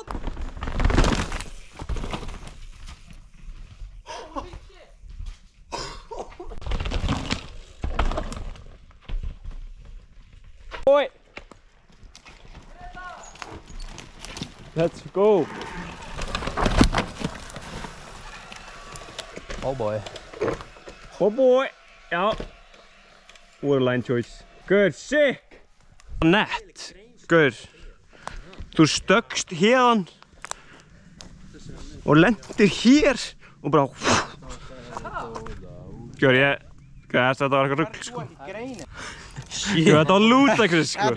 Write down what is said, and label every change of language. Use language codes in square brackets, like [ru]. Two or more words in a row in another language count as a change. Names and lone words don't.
[en] Oi! Let's go! Oh boy. Oh boy! Já. Waterline choice. Good, sick! [is] Nett. Guður. Þú stökkst hérðan og lendir hér og bara Gjör ég þetta var eitthvað rugl sko. Þetta var ludicrous sko.